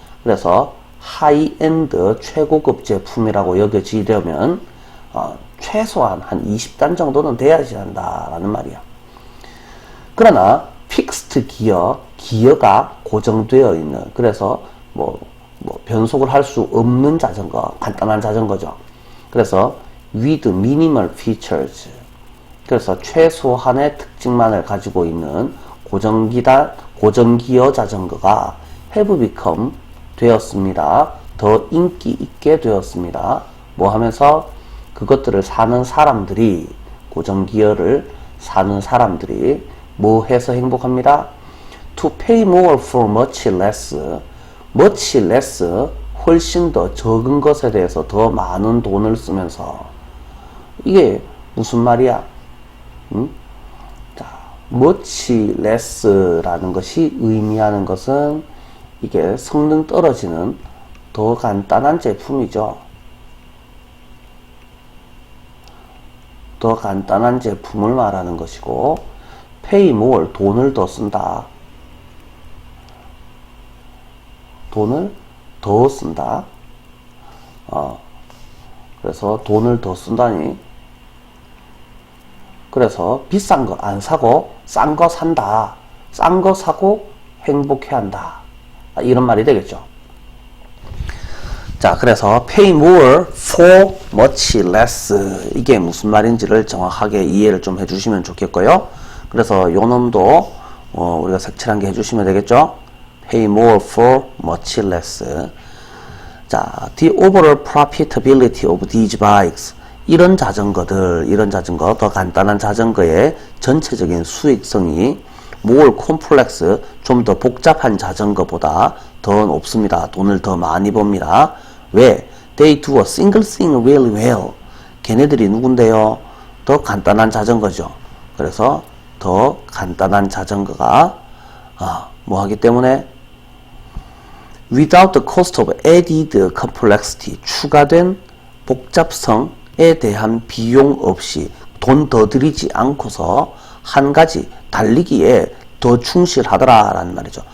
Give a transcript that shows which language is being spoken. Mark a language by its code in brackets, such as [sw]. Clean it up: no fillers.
[ko] 그래서 하이엔드 최고급 제품이라고 여겨지려면 최소한 한 20단 정도는 돼야지 한다라는 말이야. 그러나 픽스트 기어가 고정되어 있는 그래서 뭐 뭐 변속을 할 수 없는 자전거, 간단한 자전거죠. 그래서 [en] with minimal features. [ko] 그래서 최소한의 특징만을 가지고 있는 고전기어 자전거가 [en] have become [ko] 되었습니다. 더 인기 있게 되었습니다. 뭐 하면서 그것들을 사는 사람들이, 고전기어를 사는 사람들이 뭐 해서 행복합니다? [en] To pay more for much less. much less, [ko] 훨씬 더 적은 것에 대해서 더 많은 돈을 쓰면서. 이게 무슨 말이야? 자, [en] much less [ko] 라는 것이 의미하는 것은 이게 성능 떨어지는 더 간단한 제품이죠. 더 간단한 제품을 말하는 것이고, [en] pay more, [ko] 돈을 더 쓴다. 돈을 더 쓴다. 그래서 돈을 더 쓴다니. 그래서 비싼 거 안 사고 싼 거 산다. 싼 거 사고 행복해 한다. 이런 말이 되겠죠. 자, 그래서 [en] pay more for much less. [ko] 이게 무슨 말인지를 정확하게 이해를 좀 해주시면 좋겠고요. 그래서 요 놈도 우리가 색칠한 게 해주시면 되겠죠. [en] pay more for much less. [ko] 자, [en] the overall profitability of these bikes. [ko] 이런 자전거, 더 간단한 자전거의 전체적인 수익성이 [en] more complex, [ko] 좀 더 복잡한 자전거보다 더 높습니다. 돈을 더 많이 법니다. 왜? [en] They do a single thing really well. [ko] 걔네들이 누군데요? 더 간단한 자전거죠. 그래서 더 간단한 자전거가 뭐 하기 때문에 [en] without the cost of added complexity, [ko] 추가된 복잡성에 대한 비용 없이 돈 더 들이지 않고서 한 가지 달리기에 더 충실하더라 라는 말이죠.